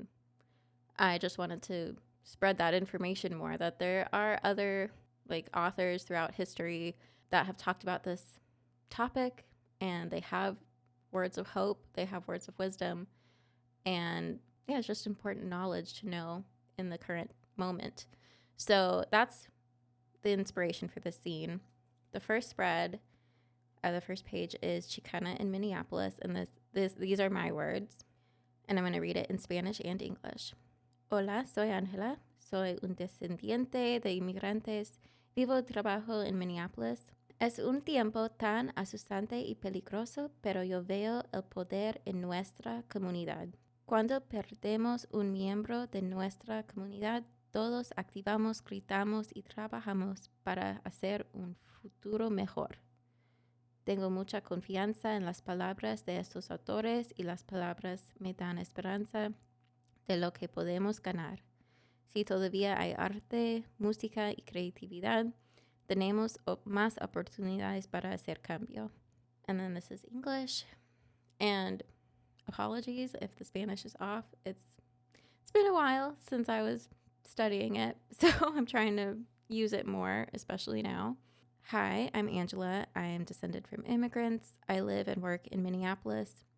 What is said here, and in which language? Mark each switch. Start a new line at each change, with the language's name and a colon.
English: And I just wanted to spread that information more, that there are other like authors throughout history that have talked about this topic, and they have words of hope, they have words of wisdom, and yeah, it's just important knowledge to know in the current moment. So that's the inspiration for this scene. The first spread, the first page is Chicana in Minneapolis, and these are my words, and I'm going to read it in Spanish and English.
Spanish: Hola, soy Ángela. Soy un descendiente de inmigrantes. Vivo y trabajo en Minneapolis. Es un tiempo tan asustante y peligroso, pero yo veo el poder en nuestra comunidad. Cuando perdemos un miembro de nuestra comunidad, todos activamos, gritamos y trabajamos para hacer un futuro mejor. Tengo mucha confianza en las palabras de estos autores, y las palabras me dan esperanza. de lo que podemos ganar. Si todavía hay arte, música y creatividad, tenemos más oportunidades para hacer cambio.
English: And then this is English. And apologies if the Spanish is off. It's been a while since I was studying it, so I'm trying to use it more, especially now. Hi, I'm Angela. I am descended from immigrants. I live and work in Minneapolis.